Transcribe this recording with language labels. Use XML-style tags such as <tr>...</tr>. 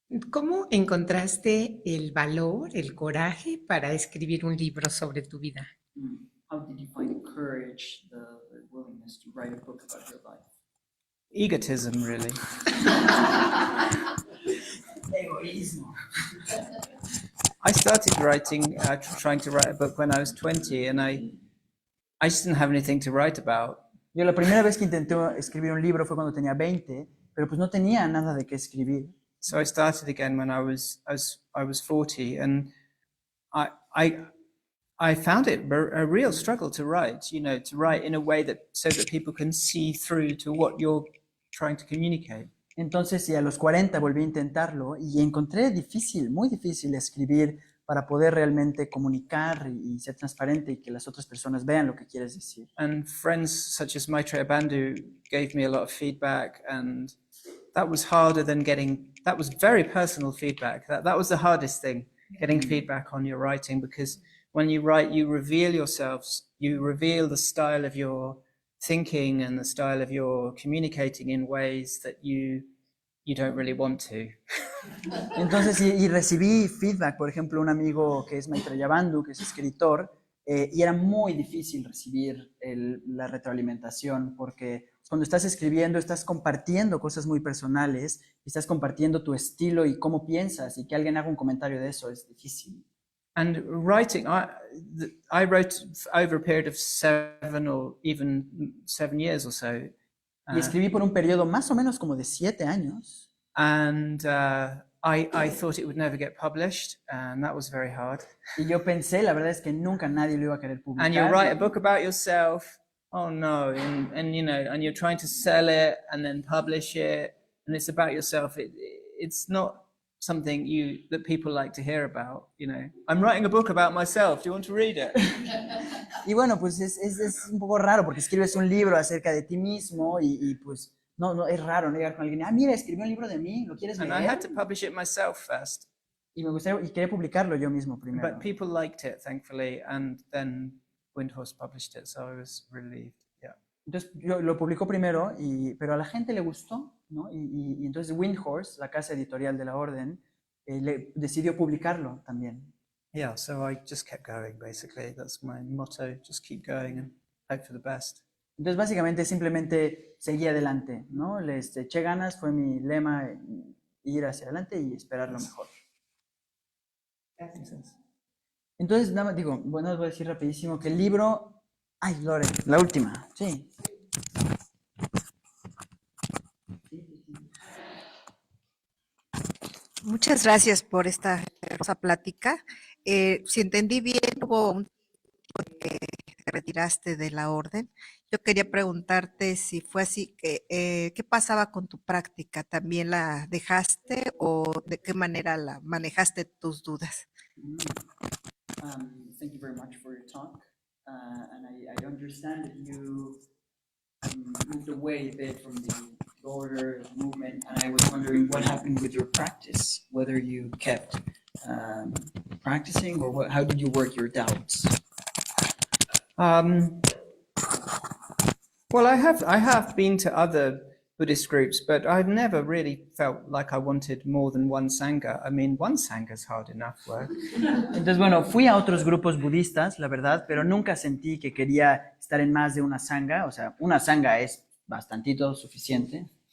<es>¿Cómo encontraste el valor, el coraje para escribir un libro sobre tu vida?</es> <en>How did you find the courage, the willingness to write a book about your life? Egotism, really.</en> <es>Egoísmo.</es> <en>I started writing, trying to write a book when I was 20, and I just didn't have anything to write about.</en> <es>Yo la primera vez que intenté escribir un libro fue cuando tenía 20, pero pues no tenía nada de qué escribir.</es> <en>So I started again when I was 40, and I found it a real struggle to write, to write in a way so that people can see through to what you're trying to communicate.</en> <es>Entonces, y a los 40 volví a intentarlo y encontré difícil, muy difícil escribir para poder realmente comunicar y ser transparente y que las otras personas vean lo que quieres decir.</es> <en>And friends such as Maitreya Bandhu gave me a lot of feedback, and that was harder than that was very personal feedback. That was the hardest thing, getting feedback on your writing, because when you write, you reveal yourselves, you reveal the style of your thinking and the style of your communicating in ways that you don't really want to.</en> <es>Entonces, y recibí feedback, por ejemplo, un amigo que es Maitreya Bandhu, que es escritor, y era muy difícil recibir la retroalimentación, porque cuando estás escribiendo, estás compartiendo cosas muy personales, y estás compartiendo tu estilo y cómo piensas, y que alguien haga un comentario de eso es difícil.</es> <en>And writing, I wrote over a period of 7 or even 7 years or so.</en> <es>Y escribí por un periodo más o menos como de 7 años.</es> <en>And I thought it would never get published, and that was very hard.</en> <es>Y yo pensé, la verdad es que nunca nadie lo iba a querer publicar.</es> <en>And you write a book about yourself, oh no, and you're trying to sell it and then publish it, and it's about yourself. It's not something that people like to hear about. I'm writing a book about myself. Do you want to read it?</en> <es>Y bueno, pues es un poco raro porque escribes un libro acerca de ti mismo y pues no es raro no llegar con alguien, mira, escribí un libro de mí, ¿lo quieres leer?</es> <en>And I had to publish it myself first.</en> <es>Y quería publicarlo yo mismo primero.</es> <en>But people liked it, thankfully, and then Windhorse published it, so I was relieved. Yeah.</en> <es>Entonces yo lo publicó primero, pero a la gente le gustó, ¿no? Y entonces Windhorse, la casa editorial de la orden, decidió publicarlo también.</es> <en>Yeah, so I just kept going, basically. That's my motto, just keep going and hope for the best.</en> <es>Entonces, básicamente, simplemente seguí adelante, ¿no? Les eché ganas, fue mi lema, ir hacia adelante y esperar lo mejor. Entonces, nada más digo, bueno, les voy a decir rapidísimo que el libro... Ay, Lore, la última, sí. Muchas gracias por esta hermosa plática. Si entendí bien, hubo un tiempo que te retiraste de la orden. Yo quería preguntarte si fue así, ¿qué pasaba con tu práctica? ¿También la dejaste o de qué manera la manejaste tus dudas?</es> <en>Thank you very much for your talk. And I understand that you moved away a bit from the order movement, and I was wondering what happened with your practice, whether you kept practicing or how did you work your doubts? Well, I have been to other Buddhist groups, but I've never really felt like I wanted more than one Sangha. I mean, one Sangha is hard enough work.</en> <es>Entonces, bueno, fui a otros grupos budistas, la verdad, pero nunca sentí que quería estar en más de una Sangha. O sea, una Sangha es bastantito suficiente.</es>